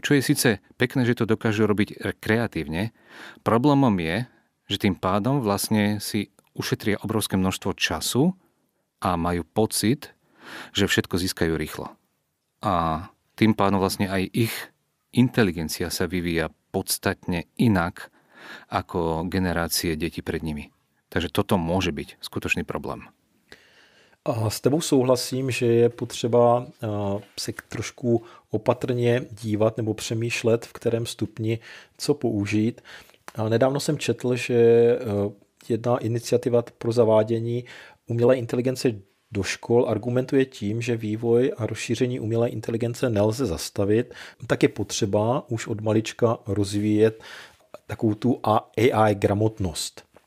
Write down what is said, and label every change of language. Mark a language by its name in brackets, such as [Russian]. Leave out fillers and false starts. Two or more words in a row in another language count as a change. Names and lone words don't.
[Slovak] Čo je síce pekné, že to dokážu robiť kreatívne. Problémom je, že tým pádom vlastne si ušetria obrovské množstvo času a majú pocit, že všetko získajú rýchlo. A tým pádom vlastne aj ich inteligencia sa vyvíja podstatne inak ako generácie detí pred nimi. Takže toto môže byť skutočný problém. [Czech] A s tebou souhlasím, že je potřeba se trošku opatrně dívat nebo přemýšlet, v kterém stupni co použít. A nedávno jsem četl, že jedna iniciativa pro zavádění umělé inteligence do škol argumentuje tím, že vývoj a rozšíření umělé inteligence nelze zastavit, tak je potřeba už od malička rozvíjet takovou tu AI gramotnost.